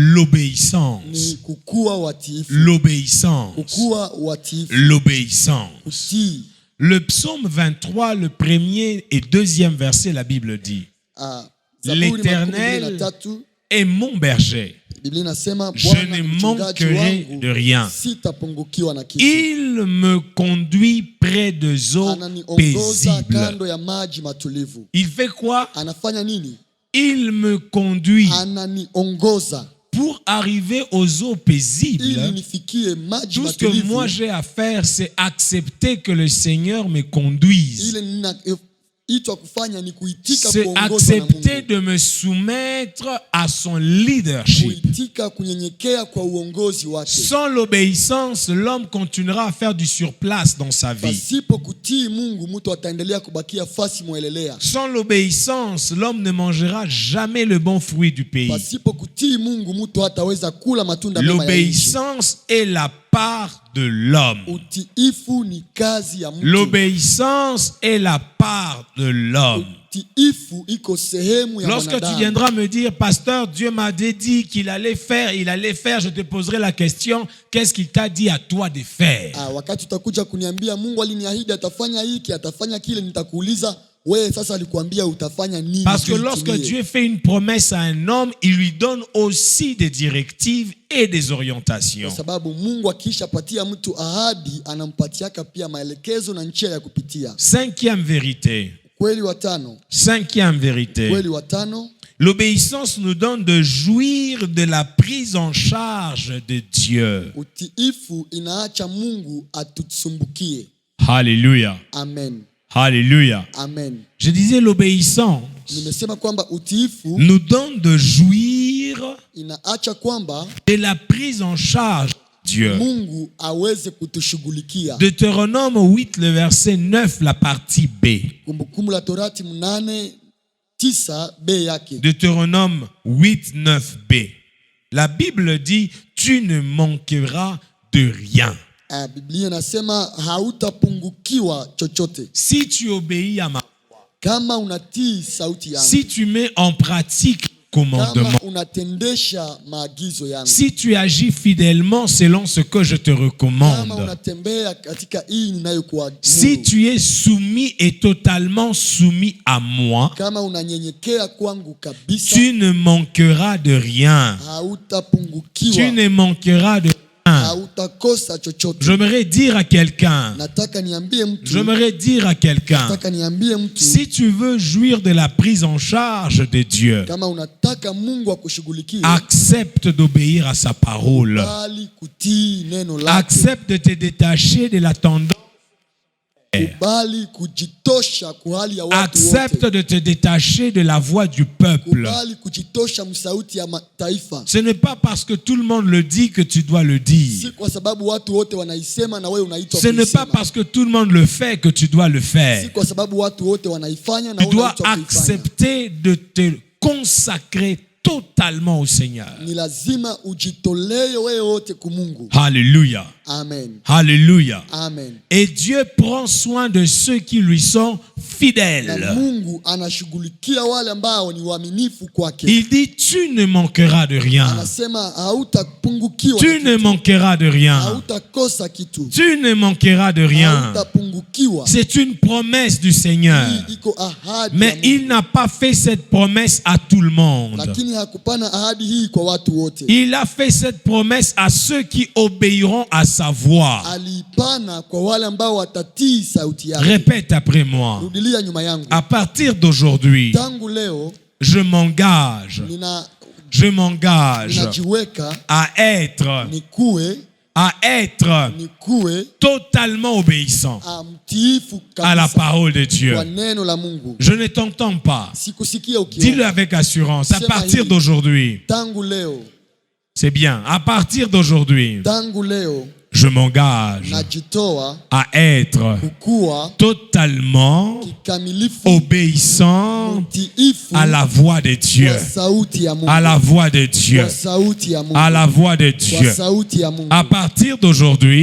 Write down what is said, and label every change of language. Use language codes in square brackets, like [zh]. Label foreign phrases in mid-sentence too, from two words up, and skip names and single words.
[fr] l'obéissance. [sw] ni kukua watiifu. [fr] L'obéissance. [sw] Kukua watiifu. [fr] L'obéissance. [sw] Kutii. [fr] Le psaume 23, le 1er et 2e verset, la Bible dit, [sw] Zaburi [fr] l'Éternel 23 est mon berger. [sw] Biblia inasema [fr] Je [sw] Bwana [fr] ne [sw] ni mchungaji [fr] manquerai [sw] wangu, [fr] de rien. [sw] sitapungukiwa na kitu. [fr] Il me conduit près des eaux [sw] Ananiongoza [fr] paisibles. [sw] kando ya maji matulivu. [fr] Il fait quoi? [sw] Anafanya nini? [fr] Il me conduit [sw] Ananiongoza [fr] pour arriver aux eaux paisibles. [sw] ili nifikie maji [fr] Tout ce que [sw] matulivu. [fr] moi j'ai à faire, c'est accepter que le Seigneur me conduise. [sw] Ile ninaitwa kufanya ni kuitika [fr] C'est [sw] kuongozwa na [fr] accepter [sw] Mungu. [fr] de me soumettre à son leadership. [sw] Kuitika kunyenyekea kwa uongozi wake. [fr] Sans l'obéissance, l'homme continuera à faire du surplace dans sa vie. [sw] Pasipo kutii Mungu, mtu ataendelea kubakia fasi mwelelea. [fr] Sans l'obéissance, l'homme ne mangera jamais le bon fruit du pays. [sw] Pasipo kutii Mungu, mtu hataweza kula matunda mema ya nchi. [fr] L'obéissance est la part de l'homme. [sw] Utiifu ni kazi ya mtu. [fr] L'obéissance est la part de l'homme. [sw] Utiifu iko sehemu ya [fr] Lorsque tu [sw] mwanadamu. [fr] viendras me dire, pasteur, Dieu m'a dit qu'il allait faire, je te poserai la question, qu'est-ce qu'il t'a dit à toi de faire? [sw] Wakati utakuja kuniambia Mungu aliniahidi atafanya hiki, atafanya kile, nitakuuliza wewe sasa alikuambia utafanya nini? [fr] Parce que lorsque Dieu fait une promesse à un homme, il lui donne aussi des directives et des orientations. [sw] Kwa sababu Mungu akishapatia mtu ahadi, anampatiaka pia maelekezo na njia ya kupitia. [fr] Cinquième vérité. [sw] Kweli wa tano. [fr] Cinquième vérité. [sw] Kweli wa tano. [fr] L'obéissance nous donne de jouir de la prise en charge de Dieu. [sw] Utiifu inaacha Mungu atutsumbukie. [fr] Alléluia. [sw] Amen. [fr] Alléluia. [sw] Amen. [fr] Je disais l'obéissance [sw] Nimesema kwamba utiifu [fr] nous donne de jouir [sw] inaacha kwamba [fr] de la prise en charge de Dieu. [sw] Mungu aweze kutushughulikia. [fr] Deutéronome 8, le verset 9, la partie B. [sw] Kumbukumbu la Torati 8:9 B yake. [fr] Deutéronome 8, 9b. La Bible dit, tu ne manqueras de rien. [sw] Biblia inasema hautapungukiwa chochote. [fr] Si tu obéis à ma voix, [sw] Kama unatii sauti yangu. [fr] si tu mets en pratique le commandement, [sw] Kama unatendesha maagizo yangu. [fr] si tu agis fidèlement selon ce que je te [sw] Kama [fr] recommande, [sw] unatembea katika hii ninayokuamuru. [fr] si tu es soumis et totalement soumis à moi, [sw] Kama unanyenyekea kwangu kabisa. [fr] tu ne manqueras de rien. [sw] Hautapungukiwa. [fr] Tu ne manqueras de rien. [sw] Hautakosa chochote. [fr] J'aimerais dire à quelqu'un, [sw] Nataka niambie mtu. [fr] j'aimerais dire à quelqu'un, [sw] Nataka niambie mtu. [fr] si tu veux jouir de la prise en charge de Dieu, [sw] Kama unataka Mungu akushughulikie. [fr] accepte d'obéir à sa parole. [sw] Kubali kutii neno lake. [fr] Accepte de te détacher de la tendance. [sw] Kubali kujitosha kwa hali ya watu [fr] Accepte [sw] wote. [fr] de te détacher de la voix du peuple. [sw] Kubali kujitosha msauti ya mataifa. [fr] Ce n'est pas parce que tout le monde le dit que tu dois le [sw] Si [fr] dire. [sw] kwa sababu watu wote wanaisema na wewe unaitwa [fr] Ce n'est pas [sw] kuisema. [fr] parce que tout le monde le fait que tu dois le [sw] Si [fr] faire. [sw] kwa sababu watu wote wanaifanya na [fr] Tu [sw] wewe [fr] dois [sw] unaitwa kuifanya. [fr] accepter de te consacrer totalement au Seigneur. [sw] Ni lazima ujitolee wewe wote kwa Mungu. [fr] Alléluia. [sw] Amen. [fr] Alléluia. [sw] Amen. [fr] Et Dieu prend soin de ceux qui lui sont [sw] Na [fr] fidèles. [sw] Mungu anashughulikia wale ambao ni waaminifu kwake. [fr] Il dit, tu ne manqueras de rien. [sw] Anasema hautapungukiwa. [fr] Tu ne manqueras de rien. [sw] Hautakosa kitu. [fr] Tu ne manqueras de rien. [sw] Hautapungukiwa. [fr] C'est une promesse du Seigneur. [sw] Hii iko ahadi ya [fr] Mais [sw] Mungu. [fr] il n'a pas fait cette promesse à tout le monde. [sw] Lakini hakupana ahadi hii kwa watu wote. [fr] Il a fait cette promesse à ceux qui obéiront à sa voix. [sw] Aliipana kwa wale ambao watatii sauti yake. [fr] Répète après moi. [sw] Rudilia nyuma yangu. [fr] À partir d'aujourd'hui, [sw] Tangu leo [fr] je m'engage [sw] ninajiweka [fr] à être [sw] nikuwe [fr] totalement obéissant [sw] mtiifu [fr] à la [sw] kabisa [fr] parole de Dieu. [sw] kwa neno la Mungu. [fr] Je ne t'entends pas. [sw] Sikusikia [fr] Dis-le [sw] ukiwa. [fr] avec assurance. À [sw] Sema [fr] partir [sw] hivi. [fr] d'aujourd'hui, [sw] Tangu leo, [fr] c'est bien. À partir d'aujourd'hui, [sw] tangu leo [fr] je m'engage [sw] najitoa [fr] à être [sw] kukua [fr] totalement [sw] kikamilifu [fr] obéissant [sw] mtiifu [fr] à la voix de Dieu. [sw] kwa sauti ya Mungu. [fr] À la voix de Dieu. [sw] Kwa sauti ya Mungu. [fr] À la voix de [sw] Kwa [fr] Dieu. [sw] sauti ya Mungu. [fr] À partir d'aujourd'hui,